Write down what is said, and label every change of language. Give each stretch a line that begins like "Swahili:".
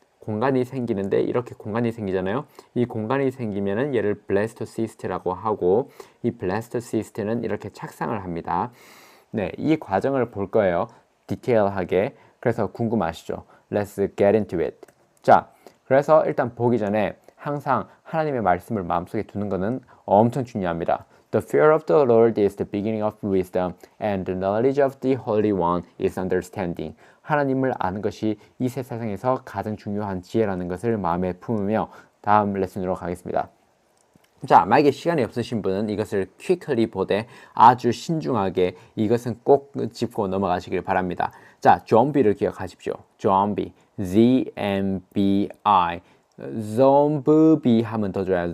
Korean: 공간이 생기는데 이렇게 공간이 생기잖아요. 이 공간이 생기면은 얘를 블래스토시스트라고 하고, 이 블래스토시스트는 이렇게 착상을 합니다. 네, 이 과정을 볼 거예요. 디테일하게. 그래서 궁금하시죠?
English: Let's get into it.
Korean: 자, 그래서 일단 보기 전에 항상 하나님의 말씀을 마음속에 두는 것은 엄청 중요합니다.
English: The fear of the Lord is the beginning of wisdom, and the knowledge of the Holy One is understanding.
Korean: 하나님을 아는 것이 이 세상에서 가장 중요한 지혜라는 것을 마음에 품으며 다음 레슨으로 가겠습니다. 자, 만약에 시간이 없으신 분은 이것을 quickly 보되 아주 신중하게 이것은 꼭 짚고 넘어가시길 바랍니다. 자, 좀비를 기억하십시오. 좀비, Z-M-B-I, 좀비 하면 더 좋아요.